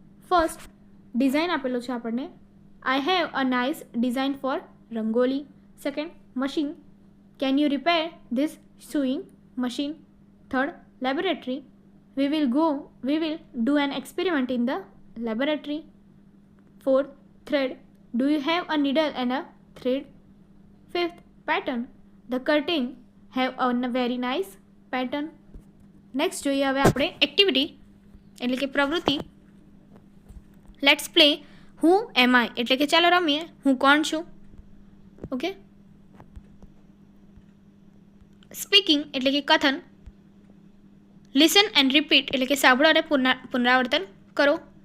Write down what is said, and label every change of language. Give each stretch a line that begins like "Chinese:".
English: first design
Gujarati: આપેલો છે આપણને,
English: I have a nice design for rangoli. Second machine, can you repair this sewing machine. Third laboratory, we will do an experiment in the laboratory. Fourth thread, do you have a needle and a thread. Fifth pattern, the curtain have a very nice pattern.
Gujarati: Next જોઈએ હવે આપણે activity એટલે કે પ્રવૃત્તિ.
English: let's play who am I
Gujarati: એટલે કે ચાલો રમીએ હું કોણ છું. ઓકે. સ્પીકિંગ એટલે કે કથન.
English: listen and repeat
Gujarati: એટલે કે સાંભળો અને પુનરાવર્તન કરો.